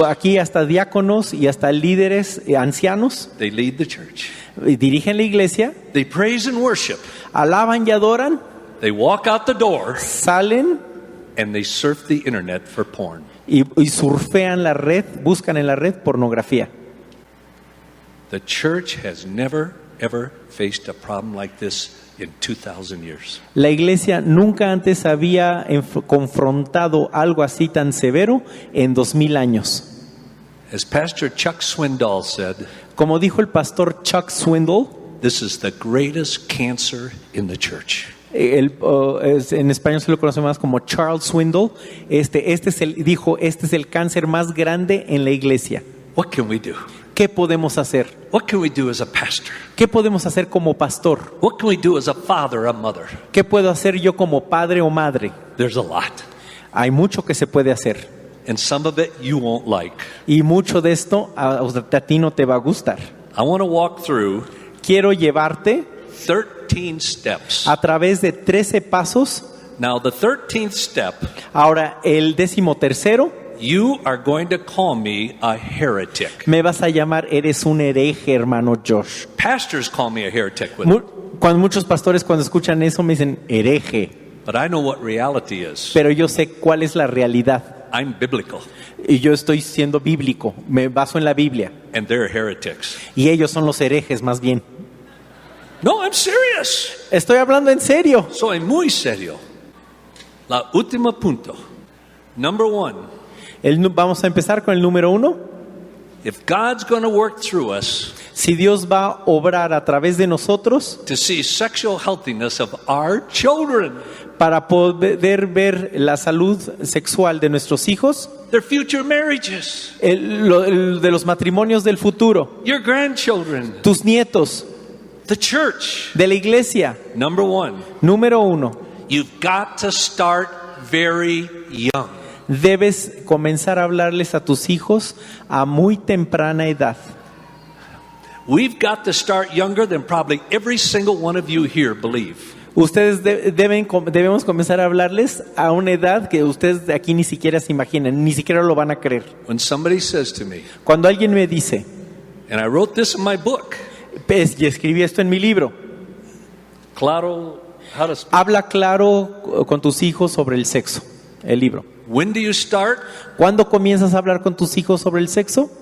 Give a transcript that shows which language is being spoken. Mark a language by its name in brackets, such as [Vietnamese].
[Spanish] Aquí hasta diáconos y hasta líderes ancianos [English] they lead the church. [Spanish] dirigen la iglesia, [English] They praise and worship. [Spanish] alaban y adoran, [English] They walk out the door [Spanish] salen [English] and they surf the internet for porn. [Spanish] y surfean la red, buscan en la red pornografía. [English] The church has never ever faced a problem like this in 2,000 years. [Spanish] La iglesia nunca antes había confrontado algo así tan severo en 2000 años. [English] As Pastor Chuck Swindoll said, [Spanish] Como dijo el pastor Chuck Swindoll, [English] this is the greatest cancer in the church. [Spanish] en español se lo conoce más como Charles Swindoll, este es el cáncer más grande en la iglesia. [English] What can we do? [Spanish] ¿Qué podemos hacer? [English] What can we do as a pastor? [Spanish] ¿Qué podemos hacer como pastor? [English] What can we do as a father, a mother? [Spanish] ¿Qué puedo hacer yo como padre o madre? [English] There's a lot. [Spanish] Hay mucho que se puede hacer. [English] And some of it you won't like. [Spanish] Y mucho de esto a ti no te va a gustar. [English] I want to walk through [Spanish] Quiero llevarte [English] 13 steps. [Spanish] a través de 13 pasos. [English] Now, the 13th step, [Spanish] Ahora, el 13º, [English] you are going to call me a heretic. [Spanish] me vas a llamar, eres un hereje, hermano Josh. [English] Pastors call me a heretic with it, [Spanish] Cuando muchos pastores cuando escuchan eso me dicen hereje, [English] but I know what reality is. [Spanish] pero yo sé cuál es la realidad. [English] I'm biblical, [Spanish] Y yo estoy siendo bíblico, me baso en la Biblia. [English] and they're heretics. [Spanish] Y ellos son los herejes más bien. [English] No, I'm serious. [Spanish] Estoy hablando en serio. Soy muy serio. La última punto. [English] Number 1. [Spanish] Vamos a empezar con el número 1. [English] If God's going to work through us [Spanish] Si Dios va a obrar a través de nosotros [English] to see sexual healthiness of our children, [Spanish] para poder ver la salud sexual de nuestros hijos, [English] their future marriages, [Spanish] de los matrimonios del futuro, [English] your grandchildren, [Spanish] tus nietos, [English] the church. [Spanish] de la iglesia. [English] Number 1, [Spanish] Número 1, [English] you've got to start very young. [Spanish] debes comenzar a hablarles a tus hijos a muy temprana edad. [English] We've got to start younger than probably every single one of you here believe. [Spanish] Ustedes debemos comenzar a hablarles a una edad que ustedes de aquí ni siquiera se imaginan, ni siquiera lo van a creer. [English] When somebody says to me, [Spanish] Cuando alguien me dice, [English] and I wrote this in my book, [Spanish] y escribí esto en mi libro, [English] Claro, how to speak. [Spanish] habla claro con tus hijos sobre el sexo, el libro. [English] When do you start? [Spanish] ¿Cuándo comienzas a hablar con tus hijos sobre el sexo?